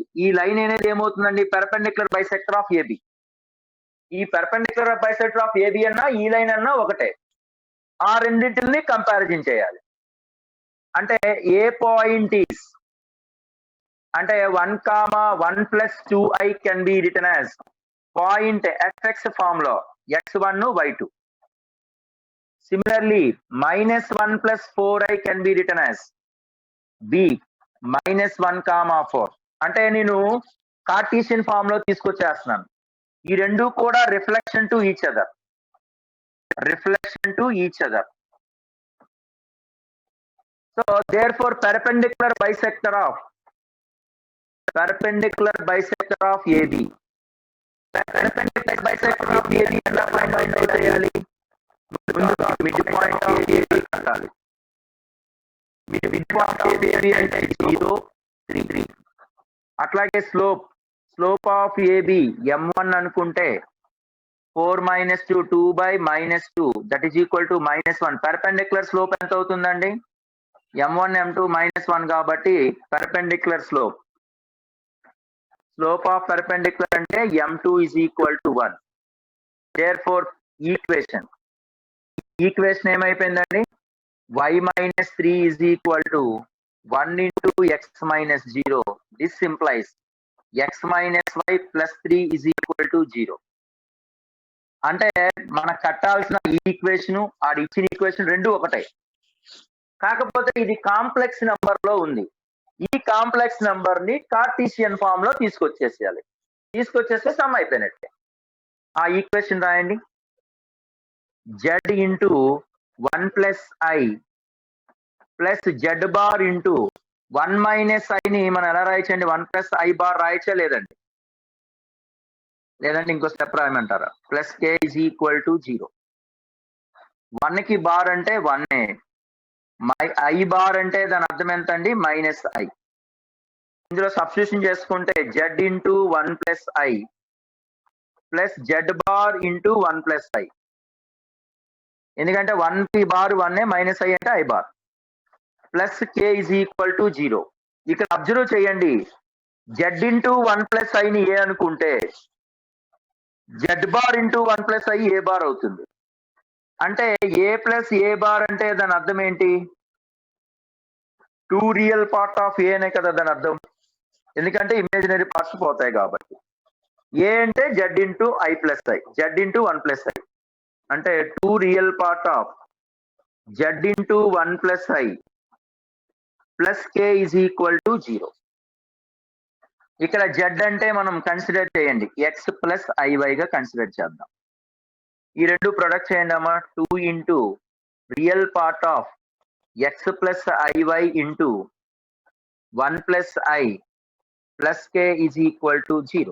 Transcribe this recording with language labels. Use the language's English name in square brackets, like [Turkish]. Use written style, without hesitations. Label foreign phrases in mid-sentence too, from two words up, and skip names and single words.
[Telugu] ఈ లైన్ అనేది ఏమవుతుందండి? [English] perpendicular bisector of AB. [Telugu] ఈ [English] perpendicular bisector of AB [Telugu] అన్నా ఈ లైన్ అన్నా ఒకటే. ఆ రెండింటిని కంపారిజన్ చేయాలి. అంటే [English] A point is [Telugu] అంటే [English] 1, 1 + 2i can be written as point fx form [Telugu] లో x1, y2. [English] Similarly, -1 + 4i can be written as b -1, 4. [Telugu] అంటే నేను [English] Cartesian form [Telugu] లో తీసుకొచ్చేస్తున్నాను. ఈ రెండు కూడా [English] reflection to each other. సో therefore perpendicular bisector of AB. Perpendicular bisector of AB [Telugu] ఎలా [English] find out [Telugu] చేయాలి? [English] mid point of AB కట్టాలి. mid point of AB అంటే 0, 3. అట్లాగే slope of AB m1 అనుకుంటే 4 - 2, 2/-2 that is equal to -1. perpendicular slope [Telugu] ఎంత అవుతుందండి? m1, m2 -1 కాబట్టి [English] perpendicular slope of perpendicular [Telugu] అంటే [English] m2 is equal to 1. [Telugu] therefore ఈక్వేషన్ ఏమైపోయిందండి? [English] y - 3 is equal to 1 × x - 0. this implies x - y + 3 is equal to 0. [Telugu] అంటే మనకు కట్టాల్సిన ఈ ఈక్వేషన్, ఆడి ఇచ్చిన ఈక్వేషన్ రెండు ఒకటే. కాకపోతే ఇది [English] complex number [Telugu] లో ఉంది. ఈ [English] complex number [Telugu] ని [English] Cartesian form [Telugu] లో తీసుకొచ్చేస్తే సమ్ అయిపోయినట్టే. ఆ ఈక్వేషన్ రాయండి. z × 1 + i [English] plus z bar into [Telugu] 1 - i ని మనం ఎలా రాయచ్చండి? 1 + i బార్ రాయచ్చా? లేదండి ఇంకో స్టెప్ రాయమంటారా? [English] plus k is equal to 0. [Telugu] 1 కి బార్ అంటే 1, i బార్ అంటే దాని అర్థం ఎంత అండి? -i. ఇందులో సబ్స్టిట్యూషన్ చేసుకుంటే z × 1 + i [English] plus z bar into [Telugu] 1 + i. ఎందుకంటే 1 కి బార్ 1, -i అంటే i బార్. [English] plus k is equal to 0. ఇక్కడ అబ్జర్వ్ చేయండి. [Telugu] z × 1 + i ని ఏ అనుకుంటే [English] z bar into [Telugu] 1 + i [English] a bar [Telugu] అవుతుంది. అంటే a + a బార్ అంటే దాని అర్థం ఏంటి? 2 [English] real part of [Telugu] a అనే కదా దాని అర్థం. ఎందుకంటే [English] imaginary parts [Telugu] పోతాయి కాబట్టి. [English] a అంటే z × i + i, z × 1 + i అంటే 2 real part of z × 1 + i plus k is equal to 0. [Telugu] ఇక్కడ z అంటే మనం కన్సిడర్ చేయండి x + iy గా కన్సిడర్ చేద్దాం. ఈ రెండు ప్రొడక్ట్ చేయండి అమ్మా. [English] 2 × real part of x + iy into 1 + i plus k is equal to 0.